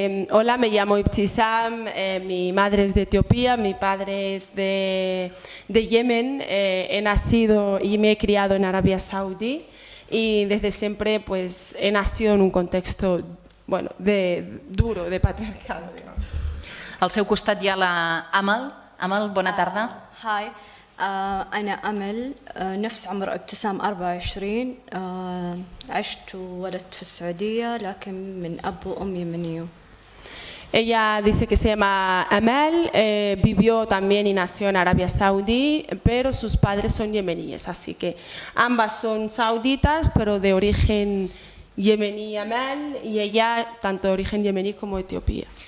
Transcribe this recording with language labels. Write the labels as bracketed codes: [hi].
[es] Hola, me llamo Ibtisam, mi madre es de Etiopía, mi padre es de Yemen, he nacido y me he criado en Arabia Saudí y desde siempre pues he nacido en un contexto bueno, duro, de patriarcado. [ca] Al seu costat hi ha la Amal. Amal, bona tarda. [ar] هاي أنا أمل نفس عمر ابتسام 24 عشت وولدت في السعودية لكن من أب وأم يمنيو. [es] Ella dice que se llama Amal, vivió también y nació en Arabia Saudí, pero sus padres son yemeníes, así que ambas son sauditas, pero de origen yemení Amal y ella tanto de origen yemení como etiopía.